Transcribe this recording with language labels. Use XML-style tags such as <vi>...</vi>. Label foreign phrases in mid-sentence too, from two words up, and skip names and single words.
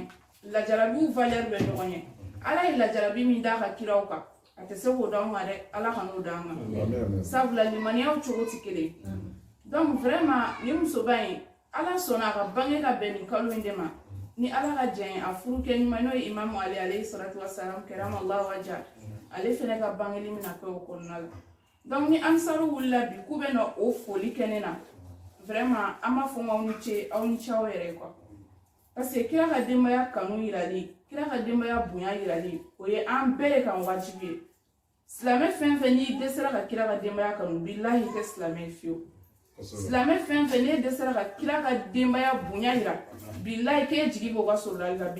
<bm>ye lajarabiw valeur bɛ ɲɔgɔn ye ala ye lajarabi min d'a ka kiraw kan a tɛ se k'o d'anw ma dɛ ala ka n'o d'an kan sabula limaniyaw cogo tɛ kelen donc vraiment ni musoba in ala sɔnna a ka bange ka bɛn nin kalo in de ma ni ala ka jɛn ye a furu kɛ ɲuman n'o ye imamu ali</bm> <ar>عليه الصلاة والسلام كرم الله وجهه</ar> <bm>ale fɛnɛ ka bangeli min na kɛ o kɔnɔna la donc ni ansaru wulila bi k'u bɛ na o foli kɛ ne na vraiment an b'a fɔ aw ni ce aw yɛrɛ</bm> <fr>quoi parce que</fr> <bm>kira ka denbaya kanu yirali kira ka denbaya bonya yirali o ye an bɛɛ de kan wajibi ye silamɛ fɛn fɛn n'i dɛsɛra ka kira ka denbaya kanu bilahi i tɛ silamɛ ye fiyewu silamɛ fɛn fɛn n'i dɛsɛra ka kira ka denbaya bonya yira bilahi k'e jigi b'o ka sorolali la</bm>